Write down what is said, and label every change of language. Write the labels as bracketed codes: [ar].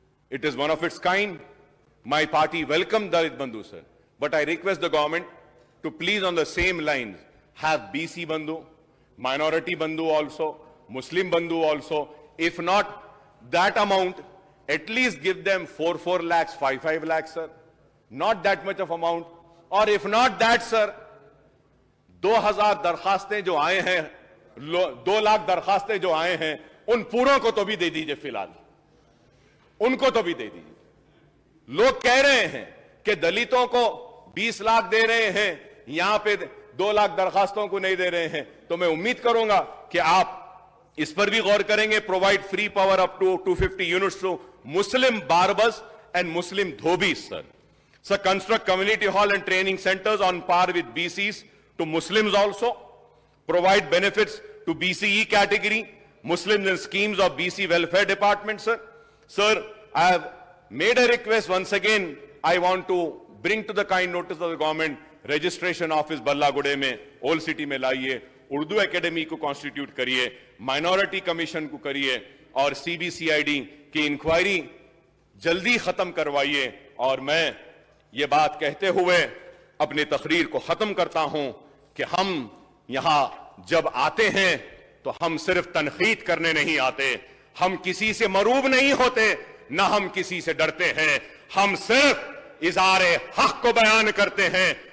[en] It is one of its kind. My party welcomed Dalit Bandhu, sir. But I request the government to please on the same lines have BC Bandhu, Minority Bandhu also, Muslim Bandhu also. If not that amount, at least give them 4 lakhs, 5 lakhs, sir. Not that much of amount. Or if not that, sir, [hi] 2000 दरखास्तें जो आए हैं, 2 लाख दरखास्तें जो आए हैं, उन पूरों को तो भी दे दीजिए फिलहाल. उनको तो भी दे दीजिए. लोग कह रहे हैं कि दलितों को 20 लाख दे रहे हैं, यहां पे 2 लाख दरखास्तों को नहीं दे रहे हैं. तो मैं उम्मीद करूंगा कि आप इस पर भी गौर करेंगे. [en] Provide free power up to 250 units to Muslim barbers and Muslim dhobis, sir. So construct community hall and training centers on par with BCs to Muslims also. Provide benefits to BCE category, Muslims and schemes of BC welfare department, sir. Sir, I have made a request once again. I want to bring to the kind notice of the government registration office [hi] Ballagude में, Old City में लाइए, Urdu academy को constitute करिए, minority commission को करिए और CBCID की inquiry जल्दी खत्म करवाइए. और मैं ये बात कहते हुए अपनी तकरीर को खत्म करता हूं कि हम यहां जब आते हैं तो हम सिर्फ तनकीद करने नहीं आते, हम किसी से मरूब नहीं होते, ना हम किसी से डरते हैं, हम सिर्फ इज़ारे हक को बयान करते हैं.